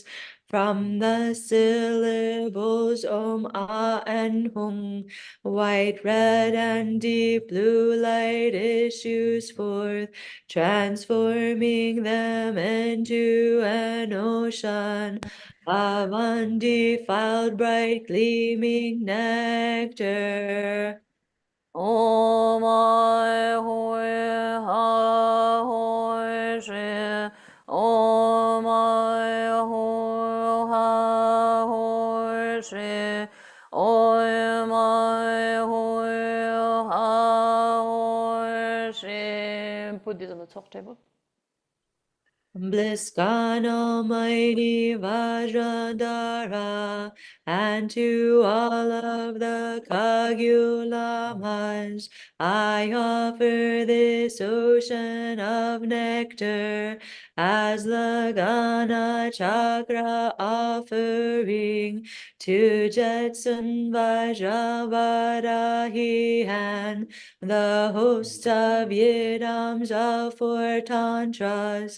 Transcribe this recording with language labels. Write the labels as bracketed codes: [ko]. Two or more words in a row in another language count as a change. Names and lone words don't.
[en] From the syllables Om, Ah, and Hum, white, red, and deep blue light issues forth, transforming them into an ocean of undefiled, bright, gleaming nectar. Om Ai Hoi Ha Hoi She Om Ai Hoi Ha Hoi She Om Ai Hoi Ha Hoi She. Put this on the top table. Bliss God Almighty Vajradhara, and to all of the Kagulamas, I offer this ocean of nectar as the Gana Chakra offering to Jetsun Vajravarahi and the hosts of Yidams of 4 Tantras.